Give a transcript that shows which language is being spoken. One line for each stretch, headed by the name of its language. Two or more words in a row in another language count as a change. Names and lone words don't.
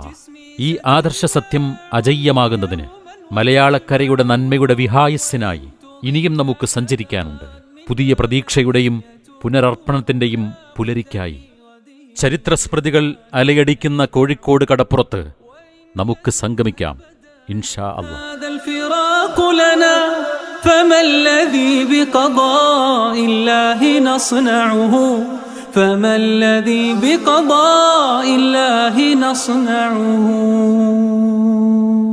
Malayalam: ഈ ആദർശ സത്യം അജയ്യമാകുന്നതിന് മലയാളക്കരയുടെ നന്മയുടെ വിഹായസ്സിനായി ഇനിയും നമുക്ക് സഞ്ചരിക്കാനുണ്ട്. പുതിയ പ്രതീക്ഷയുടെയും പുനരർപ്പണത്തിന്റെയും പുലരിക്കായി ചരിത്രസ്മൃതികൾ അലയടിക്കുന്ന കോഴിക്കോട് കടപ്പുറത്ത് നമുക്ക് സംഗമിക്കാം.
Arabic: إن شاء الله. فما الذي بقضاء الله نصنعه فما الذي بقضاء الله نصنعه